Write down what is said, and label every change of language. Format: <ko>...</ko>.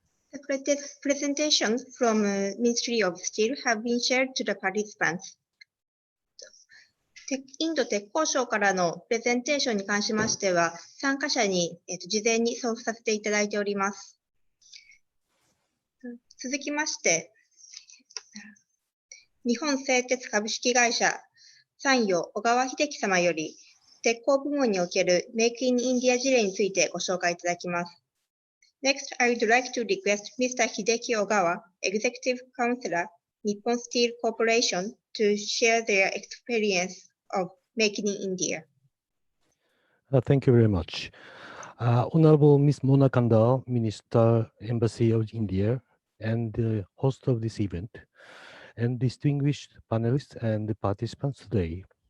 <en>The presentations from Ministry of Steel have been shared to the participants.</en> <ja>インド鉄鋼省からのプレゼンテーションに関しましては、参加者に事前に送付させていただいております。続きまして、日本製鉄株式会社参与小川秀樹様より、鉄鋼部門におけるメイクインインディア事例についてご紹介いただきます。</ja> <en>Next, I would like to request Mr. Hideki Ogawa, Executive Counselor, Nippon Steel Corporation, to share their experience of making in India. Thank you very much. Honorable Ms. Mona Kandal, Minister, Embassy of India, and the host of this event, and distinguished panelists and participants today.</en>